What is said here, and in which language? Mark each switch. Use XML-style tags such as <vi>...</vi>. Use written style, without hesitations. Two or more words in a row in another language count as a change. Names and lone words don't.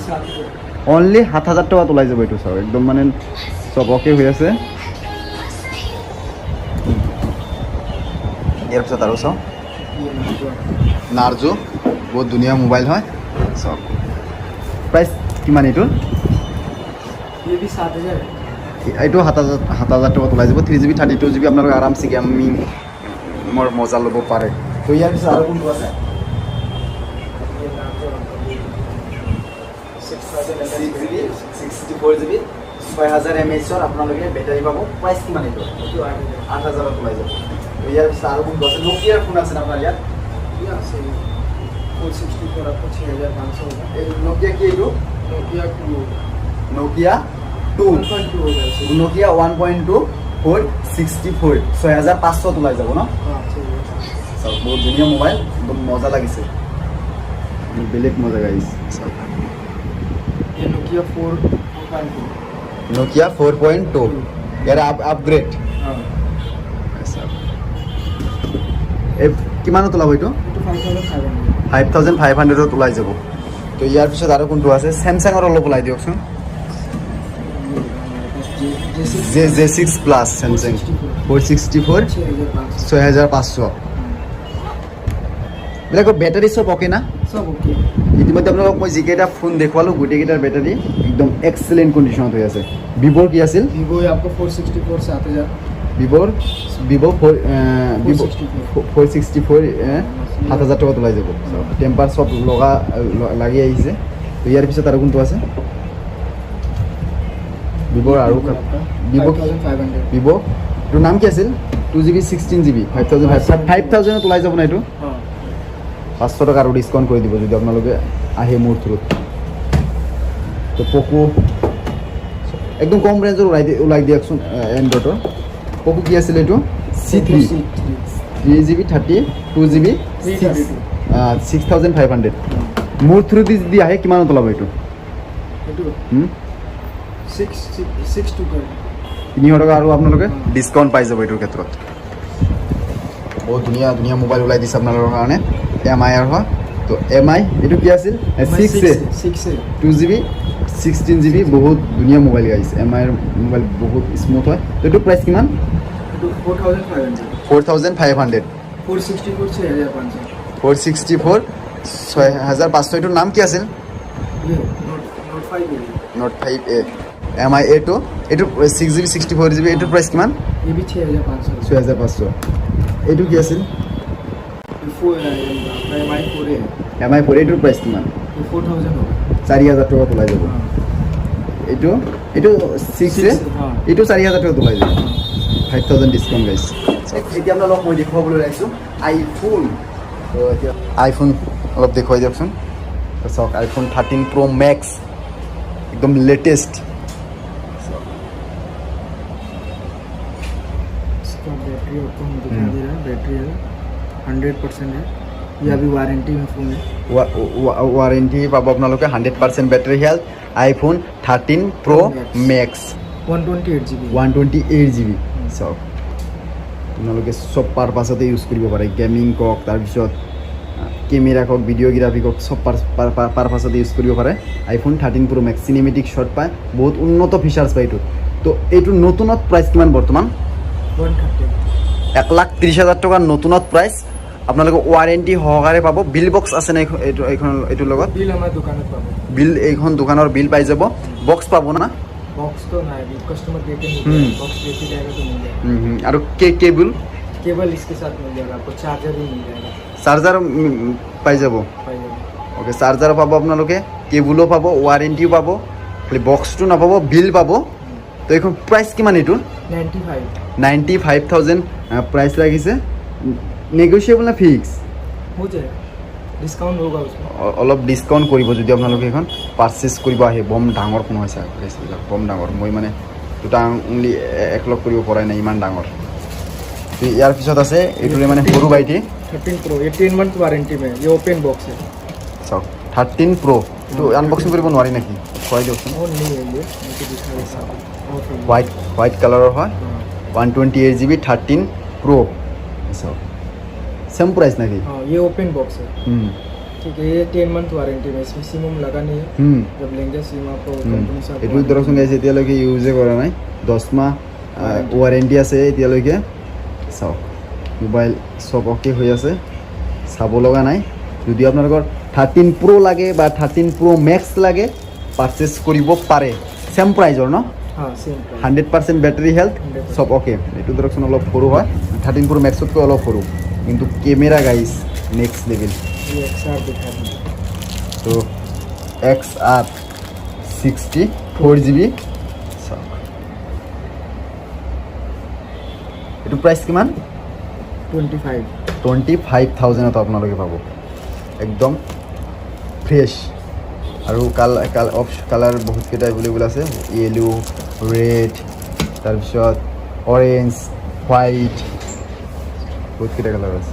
<as>অনলি 7,000 টকাত ওলাই যাব এইটো। চাওক, একদম মানে চব অ'কে হৈ আছে। ইয়াৰ পিছত আৰু চাওঁ নাৰ্জো, বহুত ধুনীয়া মোবাইল হয়। চাওক, প্ৰাইচ কিমান এইটোৰ?</as> <hi>ये भी 7000 है।</hi> <as>এইটো 7000 টকাত ওলাই যাব 3GB 32GB আপোনালোকে আৰামছে গেমিং মোৰ মজা ল'ব পাৰে তো ইয়াৰ পিছত আৰু কোনটো আছে</as> <hi>ये नाम जो 6000</hi> <as>6GB 64GB 6000 mAh আপোনালোকে বেটাৰী পাব প্ৰাইচ কিমান এইটো</as> <hi>जो 8000</hi> <as>8000 ওলাই যাব তো ইয়াৰ পিছত আৰু কোনটো আছে নোকিয়াৰ ফোন আছে না আপোনাৰ ইয়াত</as> <hi>ये से 464 आपको 6500 होगा।</hi> <as>এই নোকিয়া কি এইটো</as> <hi>नोकिया 2</hi> <as>নোকিয়া 2</as> <hi>1.2 होगा इसे।</hi> <as>নোকিয়া 1.2 464 6500 ওলাই যাব ন</as> <hi>हाँ ठीक है।</hi> <as>চাওক বহুত ধুনীয়া মোবাইল একদম মজা লাগিছে বেলেগ মজা গাইছ</as> <hi>ये नोकिया 4.2</hi> <as>নোকিয়া 4.2 ইয়াৰ আপগ্ৰেড</as> <hi>हाँ</hi> <as>এই কিমানত ওলাব এইটো</as> <hi>ये तो 5500</hi> <as>5500 ওলাই যাব তো ইয়াৰ পিছত আৰু কোনটো আছে স্যামসাঙৰ অলপ ওলাই দিয়কচোন J6 প্লাছ স্যামসাং 464 6500 বিলাকৰ বেটাৰী সব ওকে না</as> <hi>सब ओके।</hi> <as>ইতিমধ্যে আপোনালোকক মই যিকেইটা ফোন দেখুৱালোঁ গোটেইকেইটাৰ বেটাৰী একদম</as> <en>excellent condition</en> <as>হৈ আছে ভিভ'ৰ কি আছিল</as> <hi>वीवो ये आपको 464 7000</hi> <as>ভিভ'ৰ ভিভ' 464 7000 টকাত ওলাই যাব টেম্পাৰ চব লাগি আহিছে তো ইয়াৰ পিছত আৰু কোনটো আছে ভিভ'ৰ আৰু ভিভ' 5500 ভিভ' এইটোৰ নাম কি আছিল 2GB 16GB 5000 ওলাই যাব না এইটো</as> <hi>हाँ</hi> <as>500 টকা আৰু ডিছকাউণ্ট কৰি দিব যদি আপোনালোকে আহে মোৰ থ্ৰুত তো পকো একদম কম ৰেঞ্জৰ ওলাই দিয়কচোন এণ্ড্ৰইডৰ পকো কি আছিল এইটো C3 3GB 32GB 6500 মোৰ থ্ৰুত যদি আহে কিমানত ওলাব এইটো</as> <hi>ये 662 कर</hi> <as>300 টকা আৰু আপোনালোকে ডিছকাউণ্ট পাই যাব এইটোৰ ক্ষেত্ৰত বহুত ধুনীয়া ধুনীয়া মোবাইল ওলাই দিছে আপোনালোকৰ কাৰণে MI হয় তো MI এইটো কি আছিল 6A 6 2GB 16GB বহুত ধুনীয়া মোবাইল গাইছে MI ৰ মোবাইল বহুত স্মুথ হয় তো এইটো প্ৰাইচ কিমান 4500 4500 464 6500 464 6500 এইটোৰ নাম কি আছিল</as> <hi>ये नोट 5 है</hi> <as>Note 5A MI A2 এইটো 6GB 64GB এইটোৰ প্ৰাইচ কিমান</as> <hi>ये भी 6500</hi> <as>6500 এইটো কি আছিল</as> <hi>ये 4 है MI 4 है</hi> <as>MI 4 এইটোৰ প্ৰাইচ কিমান</as> <hi>ये 4000 होगा</hi> <as>4000 টকাত ওলাই যাব</as> <hi>हाँ</hi> <as>এইটো এইটো 6A</as> <hi>हाँ</hi> <as>এইটো 4000 টকাত ওলাই যাব 5000 ডিছকাউণ্ট গাইছে এতিয়া আপোনালোকক মই দেখুৱাবলৈ ওলাইছোঁ আইফোন তো এতিয়া আইফোন অলপ দেখুৱাই দিয়কচোন তো চাওক আইফোন 13 Pro Max</as> <hi>एकदम लेटेस्ट इसका बैटरी आपको हम दिखा दे रहा है बैटरी है 100% है ये अभी वारंटी में फ़ोन है</hi> <as>ৱাৰেণ্টি পাব আপোনালোকে 100% বেটাৰী হেল্থ আইফোন 13 Pro Max 128GB 128GB চাওক আপোনালোকে চব পাৰপাছতে ইউজ কৰিব পাৰে গেমিং কওক তাৰপিছত কেমেৰা কওক ভিডিঅ'গ্ৰাফি কওক চব পাৰপাছতে ইউজ কৰিব পাৰে আইফোন 13 Pro Max</as> <en>cinematic shot</en> <as>পায় বহুত উন্নত ফিচাৰ্ছ পায় এইটোত তো এইটো নতুনত প্ৰাইচ কিমান বৰ্তমান 130 1,30,000 টকাৰ নতুনত প্ৰাইচ আপোনালোকে ৱাৰেণ্টি সহকাৰে পাব বিল বক্স আছে না এইটোৰ লগত</as> <hi>बिल हमारे दुकान में पाबो</hi> <as>বিল এইখন দোকানৰ বিল পাই যাব বক্স পাব না</as> <hi>बॉक्स तो ना है कस्टमर देके हम्म। मिल बॉक्स देके जाएगा तो मिल जाएगा</hi> <as>আৰু কেবল</as> <hi>केबल इसके साथ मिल जाएगा आपको चार्जर भी मिल जाएगा</hi> <as>চাৰ্জাৰ পাই যাব</as> <hi>पाइएगा</hi> <as>ওকে চাৰ্জাৰ পাব আপোনালোকে কেবলো পাব ৱাৰেণ্টিও পাব খালি বক্সটো নাপাব বিল পাব তো এইখন প্ৰাইচ কিমান এইটো 95 95,000 প্ৰাইচ লাগিছে নেগোচিয়েবল না ফিক্স</as> <hi>हो जाएगा डिस्काउंट होगा उसमें</hi> <as>অলপ ডিছকাউণ্ট কৰিব যদি আপোনালোকে এইখন পাৰ্চেছ কৰিব আহে বম ডাঙৰ ফোন হৈছে এইবিলাক বম ডাঙৰ মই মানে দুটা অনলি একলগ কৰিব পৰাই নাই ইমান ডাঙৰ তো ইয়াৰ পিছত আছে এইটোৰে মানে সৰু বাইটি</as> <hi>13 प्रो ये 10</hi> <en>month warranty</en> <hi>में ये</hi> <en>open box</en> <hi>है</hi> <as>চাওক 13 Pro এইটো আনবক্সিং কৰিব নোৱাৰি নেকি খুৱাই দিয়কচোন</as> <hi>और नहीं है ये मुझे दिखा देता हूँ ऑफ है</hi> <as>হোৱাইট কালাৰৰ হয়</as> <hi>हाँ</hi> <as>128GB 13 Pro চাওক</as> <en>same price</en> <as>नाকি</as> <hi>हाँ ये</hi> <en>open box</en> <hi>है ठीक है ये 10</hi> <en>month warranty</en> <hi>में इसमें सिम लगा नहीं है जब लेंगे सिम आपको कंपनी से</hi> <as>এইটো ধৰকচোন গাইছে এতিয়ালৈকে ইউজে কৰা নাই 10 মাহ ৱাৰেণ্টি আছে এতিয়ালৈকে চাওক মোবাইল সব অকে হৈ আছে চাব লগা নাই যদি আপোনালোকৰ 13 Pro লাগে বা 13 Pro Max লাগে পাৰচেজ কৰিব পাৰে</as> <en>same price</en> <as>ন</as> <hi>हाँ</hi> <en>same price</en> <as>100% বেটাৰী হেল্থ 100% চব অ'কে এইটো ধৰকচোন অলপ সৰু হয় 13 Pro মেক্সতকৈ অলপ সৰু কিন্তু কেমেৰা গাইজ</as> <en>next level</en> <hi>ये XR दिखा दी</hi> <as>তো XR 64GB চাওক এইটো প্ৰাইচ কিমান 25 25,000ত আপোনালোকে পাব একদম ফ্ৰেছ আৰু কালাৰ বহুতকেইটা এভেইলেবল আছে য়েলো ৰেড তাৰপিছত অৰেঞ্জ হোৱাইট বহুতকেইটা কালাৰ আছে</as>